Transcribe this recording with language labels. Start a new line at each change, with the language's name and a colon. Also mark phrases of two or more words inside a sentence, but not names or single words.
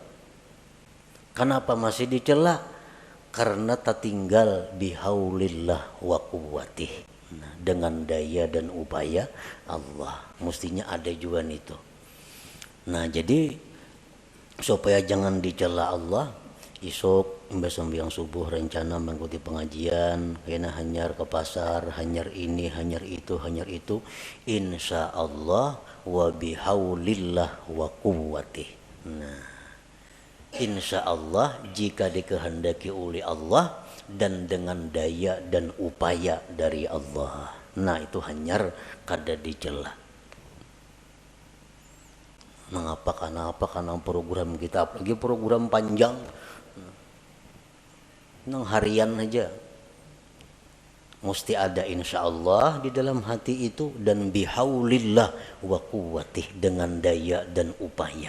Indonesian: Kenapa masih dicela?
Arabic: Karena tak tinggal bihaulillah wa quwwatih.
Indonesian: Nah, dengan daya dan upaya Allah. Mestinya ada juga itu. Nah jadi supaya jangan dicela Allah, esok mbak sembahyang subuh rencana mengikuti pengajian, kena hanyar ke pasar, hanyar ini, hanyar itu,
Arabic: insya Allah wa bihaulillah wa quwwatih.
Indonesian: Nah,
Arabic: insya Allah
Indonesian: jika dikehendaki oleh Allah dan dengan daya dan upaya dari Allah. Nah itu hanyar kada dicela. Mengapa karena program kita, apalagi program panjang, nang harian aja, mesti ada
Arabic: insya Allah
Indonesian: di dalam hati itu dan
Arabic: bihaulillah wa quwwatih
Indonesian: dengan daya dan upaya.